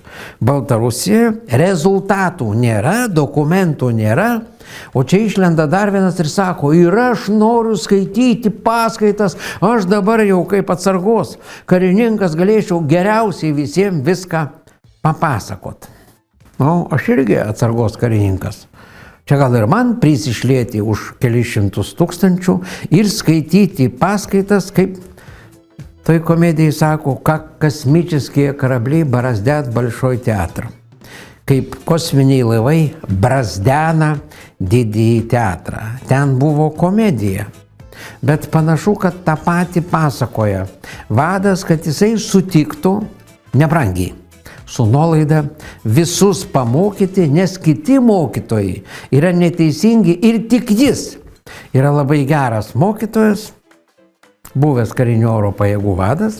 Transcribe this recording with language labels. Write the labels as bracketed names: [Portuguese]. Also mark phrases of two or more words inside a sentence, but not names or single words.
[Lithuanian] Baltarusijoje rezultatų nėra, dokumentų nėra, o čia išlenda dar vienas ir sako, ir aš noriu skaityti paskaitas, aš dabar jau kaip atsargos karininkas galėčiau geriausiai visiems viską papasakot. Aš irgi atsargos karininkas. Čia gal ir man prisišlėti už kelius šimtus tūkstančių ir skaityti paskaitas, kaip toj komedijai sako, [Russian] как космические корабли бороздят Большой театр. [Lithuanian] Kaip kosminiai laivai brazdena didįjį teatrą. Ten buvo komedija. Bet panašu, kad tą patį pasakoja vadas, kad jisai sutiktų nebrangiai, su nuolaida visus pamokyti, nes kiti mokytojai yra neteisingi ir tik jis yra labai geras mokytojas, buvęs karinių oro pajėgų vadas.